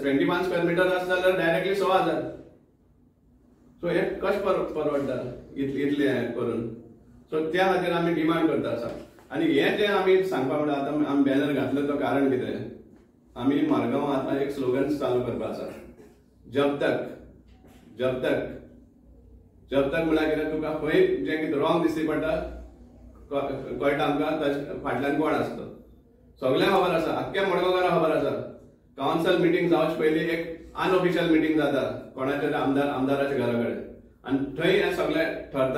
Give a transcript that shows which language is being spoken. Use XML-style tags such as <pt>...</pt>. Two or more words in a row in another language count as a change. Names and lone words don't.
<kok>21</kok> <en>square meter</en> <kok>आसा जाल्यार डायरेक्टली 6,000. सो हे कशें परवडटा इतले करून. सो त्या खातीर आमी डिमांड करता आसा. आनी हे जे आमी सांगपा म्हळ्यार आतां आमी बॅनर घातलो तो कारण कितें आमी मारगांव आतां एक स्लोगन चालू करपा आसा.</kok> <hi>जब तक जब तक जब तक</hi> <kok>म्हळ्यार कितें तुका खंय जें कितें रॉंग दिसती पडटा कळटा आमकां फाटल्यान कोण आसता. सगळ्यांक खबर आसा आख्ख्या मडगांवकारांक खबर आसा.</kok> <en>council meeting</en> <kok>जावचे पयलीं एक</kok> <en>unofficial meeting</en> <kok>जाता कोणाच्या आमदाराच्या घरा कडेन आनी थंय हे सगळें ठरता.</kok>